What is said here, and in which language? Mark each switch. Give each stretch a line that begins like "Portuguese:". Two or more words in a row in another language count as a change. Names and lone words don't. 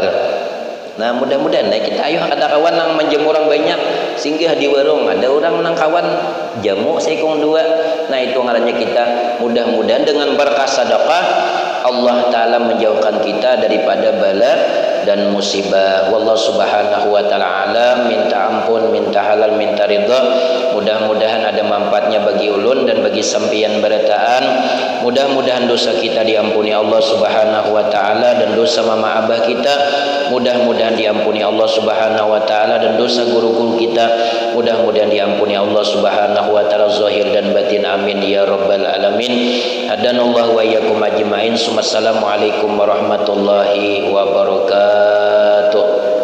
Banjar: Nah, mudah-mudahan kita ayo ada kawan nang menjemu orang banyak singgah di warung, ada orang nang kawan jamu sekong dua. Nah, itu ngarannya kita mudah-mudahan dengan berkah sedekah Allah Ta'ala menjauhkan kita daripada bala dan musibah.
Arabic: والله سبحانه وتعالى أعلم.
Banjar: Minta ampun, minta halal, minta ridha. Mudah-mudahan ada manfaatnya bagi ulun dan bagi sampian berataan. Mudah-mudahan dosa kita diampuni
Arabic: الله سبحانه وتعالى,
Banjar: dan dosa mama abah kita mudah-mudahan diampuni
Arabic: الله سبحانه وتعالى,
Banjar: dan dosa guru-guru kita mudah-mudahan diampuni
Arabic: الله سبحانه وتعالى
Banjar: zahir dan batin,
Arabic: آمين يا رب العالمين. هدانا الله وإياكم أجمعين. السلام عليكم ورحمة الله وبركاته.